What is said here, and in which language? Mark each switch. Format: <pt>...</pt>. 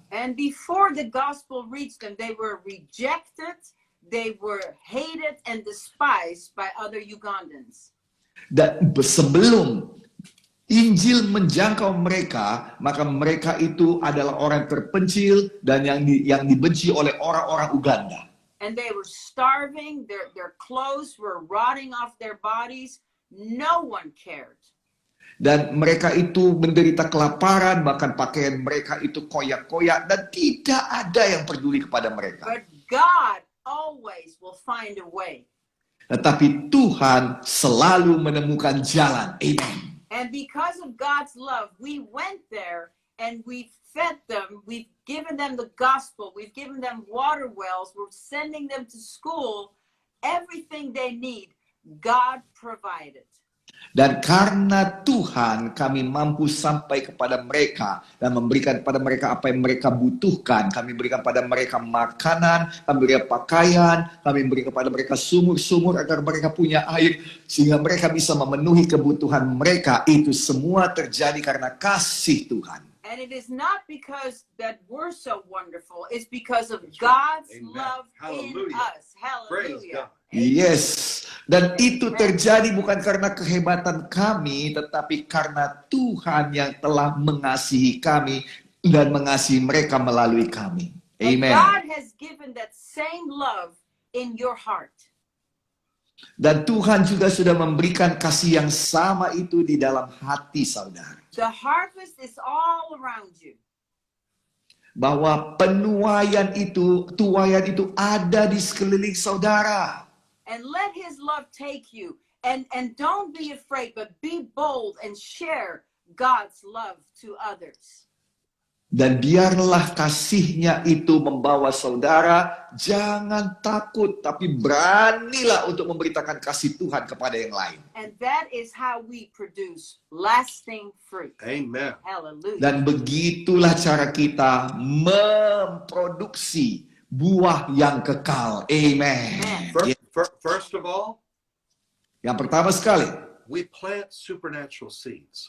<en>And before the gospel reached them, they were rejected, they were hated and despised by other Ugandans.</en> <id>Dan sebelum Injil menjangkau mereka, maka mereka itu adalah orang terpencil dan yang dibenci oleh orang-orang Uganda.</id> <en>And they were starving, their clothes were rotting off their bodies. No one cared.</en> <id>Dan mereka itu menderita kelaparan, bahkan pakaian mereka itu koyak-koyak dan tidak ada yang peduli kepada mereka.</id> <en>But God always will find a way.</en> <id>Tetapi Tuhan selalu menemukan jalan. Amen.</id> <en>And because of God's love, we went there and we fed them, we've given them the gospel, we've given them water wells, we're sending them to school, everything they need, God provided.</en> <id>Dan karena Tuhan, kami mampu sampai kepada mereka dan memberikan kepada mereka apa yang mereka butuhkan. Kami berikan kepada mereka makanan, kami berikan pakaian, kami berikan kepada mereka sumur-sumur agar mereka punya air sehingga mereka bisa memenuhi kebutuhan mereka. Itu semua terjadi karena kasih Tuhan.</id> <en>And it is not because that we're so wonderful, it's because of God's Amen. love Hallelujah. in us. Praise Hallelujah. God.</en> <id>Yes. Dan itu terjadi bukan karena kehebatan kami, tetapi karena Tuhan yang telah mengasihi kami dan mengasihi mereka melalui kami.</id> <en>And Amen. God has given that same love in your heart.</en> <id>Dan Tuhan juga sudah memberikan kasih yang sama itu di dalam hati saudara.</id> <en>The harvest is all around you.</en> <id>Bahwa tuaian itu ada di sekeliling saudara.</id> <en>And let his love take you. And don't be afraid, but be bold and share God's love to others.</en> <id>Dan biarlah kasihnya itu membawa saudara, jangan takut, tapi beranilah untuk memberitakan kasih Tuhan kepada yang lain.</id> <en>And that is how we produce lasting fruit. Amen. Hallelujah.</en> <id>Dan begitulah cara kita memproduksi buah yang kekal. Amen.</id> <en>First of all,</en> <id>Yang pertama sekali,</id> <en>we plant supernatural seeds.</en>